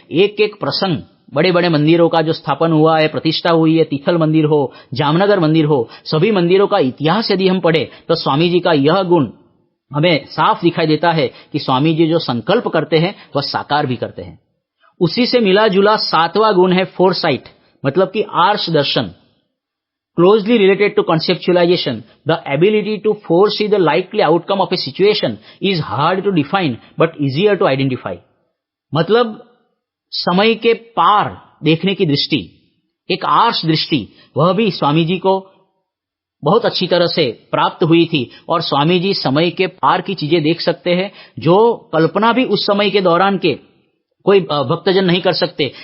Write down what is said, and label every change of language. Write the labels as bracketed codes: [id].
[hi] एक एक प्रसंग, बड़े बड़े मंदिरों का जो स्थापन हुआ है, प्रतिष्ठा हुई है, तिथल मंदिर हो, जामनगर मंदिर हो, सभी मंदिरों का इतिहास यदि हम पढ़े तो स्वामी जी का यह गुण हमें साफ दिखाई देता है कि स्वामी जी जो संकल्प करते हैं वह साकार भी करते हैं। उसी से मिला जुला 7वां गुण है फोरसाइट, मतलब कि आर्ष दर्शन। [en] Closely related to conceptualization, the ability to foresee the likely outcome of a situation is hard to define but easier to identify. [hi] मतलब समय के पार देखने की दृष्टि, एक आर्ष दृष्टि, वह भी स्वामी जी को बहुत अच्छी तरह से प्राप्त हुई थी। और स्वामी जी समय के पार की चीजें देख सकते हैं जो कल्पना भी उस समय के दौरान के कोई भक्तजन नहीं कर सकते।